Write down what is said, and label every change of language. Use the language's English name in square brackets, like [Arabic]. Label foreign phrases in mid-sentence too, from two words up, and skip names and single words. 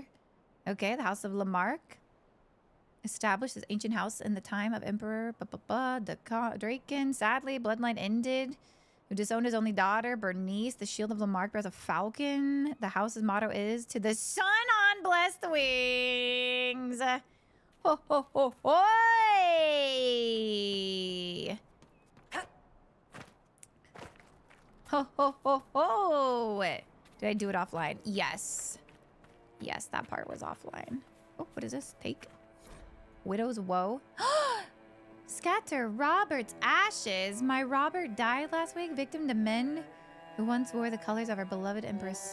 [English] Okay, the House of Lamarck. Established this ancient house in the time of Emperor Draken. Sadly, bloodline ended. Who disowned his only daughter, Bernice. The shield of Lamarck bears a falcon. The house's motto is, "To the sun on blessed wings." Ho, ho, ho, hoy! Ho, ho, ho, ho! Did I do it offline? Yes. Yes, that part was offline. Oh, what is this? Take. Widow's Woe. Scatter Robert's ashes. My Robert died last week, victim to men who once wore the colors of our beloved empress.